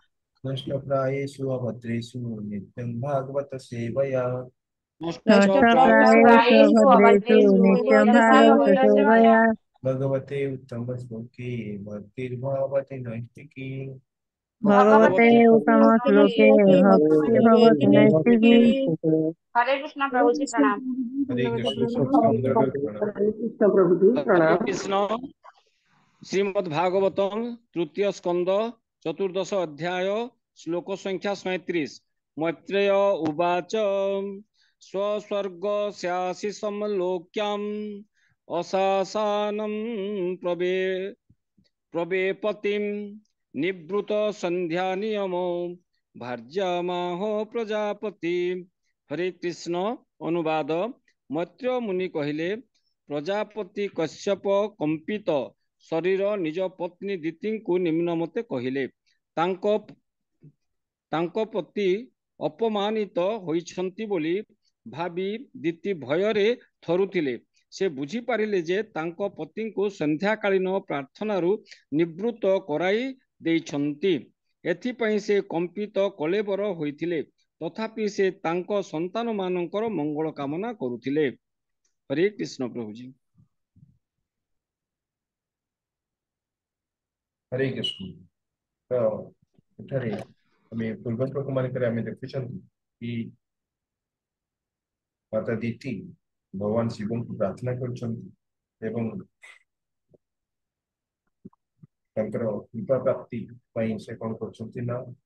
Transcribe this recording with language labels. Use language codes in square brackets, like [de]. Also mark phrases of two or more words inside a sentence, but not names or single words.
[sa] कृष्णप्रायेषु अभद्रेषु नित्यं भागवत सेवया नष्टप्रायेषु नष्टप्रायेषु नष्टप्रायेषु भद्रेषु अभद्रेषु नित्यं नित्यं भागवत भागवत सेवया। सेवया। भगवते उत्तमश्लोके भक्तिर्भवति नैष्टिकी भगवते भगवते उत्तमश्लोके उत्तमश्लोके भक्ति भवति भक्तिर्भवति नैष्ठिकी। नैष्ठिकी। [hi] हरे कृष्ण प्रभु जी प्रणाम। हरे कृष्ण सत्संग प्रणाम [sa] हरे कृष्ण श्रीमद् भागवतम तृतीय स्कंद चतुर्दश अध्याय श्लोक संख्या 37 मैत्रेय उवाच स्वस्वर्गस्यासि समलोक्याम् अशासानं प्रवे प्रवेपतिं निवृत संध्या नियमो भार्यामाह प्रजापति। [or] ହରେ କୃଷ୍ଣ ଅନୁବାଦ ମୈତ୍ର ମୁନି କହିଲେ ପ୍ରଜାପତି କଶ୍ୟପ କମ୍ପିତ ଶରୀର ନିଜ ପତ୍ନୀ ଦିତିଙ୍କୁ ନିମ୍ନ ମତେ କହିଲେ ତାଙ୍କ ପ୍ରତି ଅପମାନିତ ହୋଇଛନ୍ତି ବୋଲି ଭାବି ଦିତି ଭୟରେ ଥରୁଥିଲେ। ସେ ବୁଝିପାରିଲେ ଯେ ତାଙ୍କ ପତିଙ୍କୁ ସନ୍ଧ୍ୟାକାଳୀନ ପ୍ରାର୍ଥନାରୁ ନିବୃତ୍ତ କରାଇ ଦେଇଛନ୍ତି। ଏଥିପାଇଁ ସେ କମ୍ପିତ କଳେବର ହୋଇଥିଲେ। ତଥାପି ସେ ତାଙ୍କ ସନ୍ତାନମାନଙ୍କର ମଙ୍ଗଳ କାମନା କରୁଥିଲେ। ହରେ କୃଷ୍ଣ ପ୍ରଭୁଜୀ। ହରେ କୃଷ୍ଣ ତ ଏଠାରେ ଆମେ ପୂର୍ବ ଶ୍ଲୋକ ମାନଙ୍କରେ ଆମେ ଦେଖୁଛନ୍ତି କି ମାତା ଦିତି ଭଗବାନ ଶିବଙ୍କୁ ପ୍ରାର୍ଥନା କରୁଛନ୍ତି ଏବଂ ତାଙ୍କର କୃପା ପ୍ରାପ୍ତି ପାଇଁ ସେ କଣ କରୁଛନ୍ତି ନା